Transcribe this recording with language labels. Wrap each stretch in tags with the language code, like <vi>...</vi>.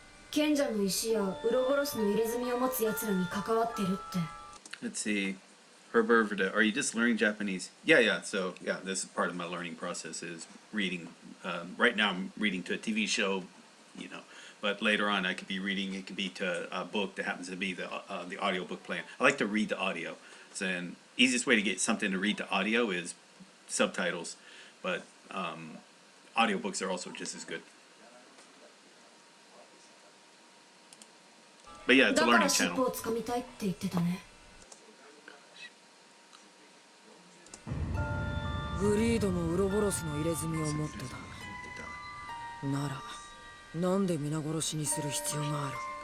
<ja>賢者の石やウロボロスの入れ墨を持つ奴らに関わってるって。</ja> <en>Let's see. Herbervida, are you just learning Japanese? Yeah. So, yeah, this is part of my learning process is reading. Right now I'm reading to a TV show, you know, but later on I could be reading, it could be to a book that happens to be the audiobook playing. I like to read the audio. So, the easiest way to get something to read to audio is subtitles, but audiobooks are also just as good. But yeah, it's a learning channel.</en> <ja>だから尻尾をつかみたいって言ってたね。グリードもウロボロスの入れ墨を持ってた。なら、なんで皆殺しにする必要がある？</ja>